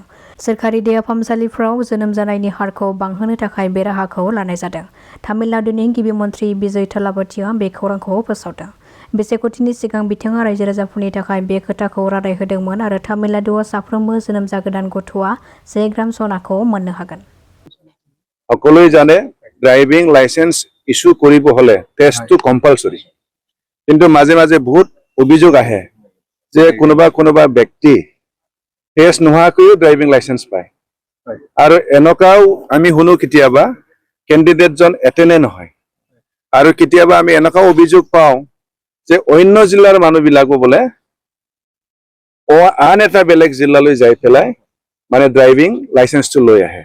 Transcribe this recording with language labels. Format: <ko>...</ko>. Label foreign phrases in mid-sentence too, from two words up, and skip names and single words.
<brx>सोरखारि देहा फाहामसालिफ्राव जोनोम जानायनि हारखौ बांहोनो थाखाय बे राहाखौ लानाय जादों। तामिलनाडुनि गिबि मन्थ्रि बिजय थलापथिया बे खौरांखौ फोसावदों। बिसायख'थिनि सिगां बिथाङा रायजो राजाफोरनि थाखाय बे खोथाखौ रादाय होदोंमोन आरो तामिलनाडुआव साफ्रोमबो जोनोम जागोदान गथ'आ 1 ग्राम सनाखौ मोननो हागोन।</brx> <as>সকলোৱে জানে</as> <en>driving license issue</en> <as>কৰিব হলে টেষ্টটো কম্পালসৰি, কিন্তু মাজে মাজে বহুত অভিযোগ আহে যে কোনোবা ব্যক্তি টেষ্ট নোহোৱাকৈও</as> <en>driving license</en> <as>পায় আৰু এনেকুৱাও আমি শুনো কেতিয়াবা কেণ্ডিডেটজন এটেনে নহয় আৰু কেতিয়াবা আমি এনেকুৱাও অভিযোগ পাওঁ যে অন্য জিলাৰ মানুহবিলাকো বোলে আন এটা বেলেগ জিলালৈ যাই পেলাই মানে</as> <en>driving license</en> <as>লৈ আহে।</as>